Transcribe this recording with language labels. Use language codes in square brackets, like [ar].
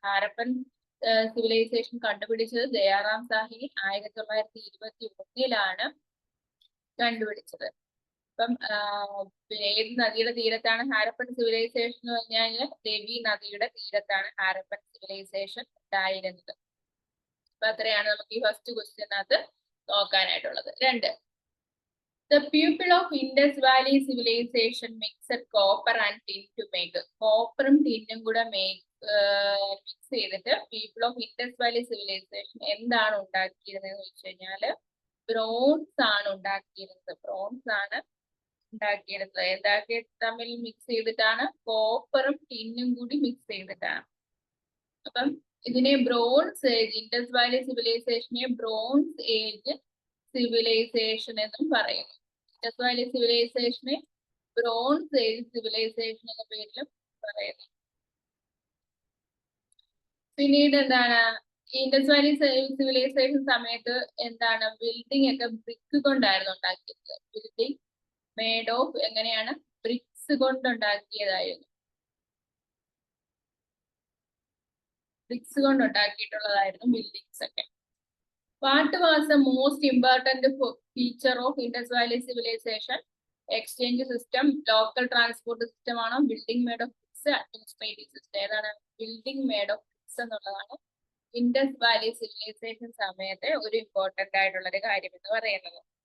[ml] Harappan civilisation കണ്ടുപിടിച്ചത് ദയാറാം സാഹിനി 1921 കണ്ടുപിടിച്ചത്. അപ്പം ഏത് നദിയുടെ തീരത്താണ് ഹാരപ്പൻ സിവിലൈസേഷൻ എന്ന് പറഞ്ഞാൽ രവി നദിയുടെ തീരത്താണ് ഹാരപ്പൻ സിവിലൈസേഷൻ ഉണ്ടായിരുന്നത്. അപ്പൊ അത്രയാണ് നമുക്ക് ഈ first ക്വസ്റ്റ്യനകത്ത് നോക്കാനായിട്ടുള്ളത്. 2. [en] The people of Indus Valley civilization mixed copper and tin to make. [ml] കോപ്പറും ടിന്നും കൂടെ മിക്സ് ചെയ്തിട്ട് people of Indus Valley civilisation എന്താണ് ഉണ്ടാക്കിയിരുന്നത് വെച്ച് കഴിഞ്ഞാല് ബ്രോൺസ് ആണ് ഉണ്ടാക്കിയിരുന്നത്. ബ്രോൺസ് ആണ് ഉണ്ടാക്കിയിരുന്നത്. എന്തൊക്കെ തമ്മിൽ മിക്സ് ചെയ്തിട്ടാണ്? കോപ്പറും ടിന്നും കൂടി മിക്സ് ചെയ്തിട്ടാണ്. അപ്പം ഇതിനെ bronze age, Indus Valley സിവിലൈസേഷനെ bronze age civilisation എന്നും പറയുന്നു. Indus Valley സിവിലൈസേഷനെ bronze age civilisation എന്ന പേരിലും പറയുന്നു. പിന്നീട് എന്താണ്? ഇൻഡസ് വാലി സിവിലൈസേഷൻ സമയത്ത് എന്താണ്? ബിൽഡിംഗ് ഒക്കെ ബ്രിക്ക് കൊണ്ടായിരുന്നു ഉണ്ടാക്കിയത്. ബിൽഡിംഗ് മേഡ് ഓഫ് എങ്ങനെയാണ്? ബ്രിക്സ് കൊണ്ടുണ്ടാക്കിയതായിരുന്നു. ബ്രിക്സ് കൊണ്ടുണ്ടാക്കിയിട്ടുള്ളതായിരുന്നു ബിൽഡിങ്സ് ഒക്കെ. [en] What was the most important feature of Indus Valley civilization? Exchange system, local transport system [ml] ആണോ? Building made of BRICS, administrative system. ഏതാണ്? Building made of BRICS എന്നുള്ളതാണ് Indus Valley civilisation സമയത്തെ ഒരു important ആയിട്ടുള്ള ഒരു കാര്യം എന്ന് പറയുന്നത്.